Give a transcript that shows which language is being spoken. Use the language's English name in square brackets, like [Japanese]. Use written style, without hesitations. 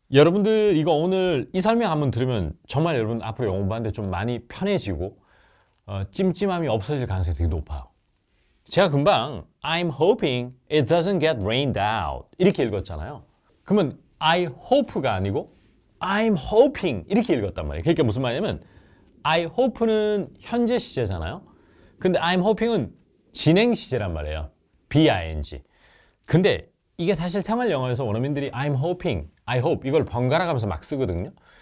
[Korean] 여러분들 이거 오늘 이 설명 한번 들으면 정말 여러분 앞으로 영어 공부하는데 좀 많이 편해지고 찜찜함이 없어질 가능성이 되게 높아요. 제가 금방 [English] I'm hoping it doesn't get rained out [Korean] 이렇게 읽었잖아요. 그러면 I hope가 아니고 I'm hoping 이렇게 읽었단 말이에요. 그러니까 무슨 말이냐면 I hope는 현재 시제잖아요. 근데 I'm hoping은 진행 시제란 말이에요. BING. 근데 이게 사실 생활 영어에서 원어민들이 I'm hoping, I hope 이걸 번갈아 가면서 막 쓰거든요.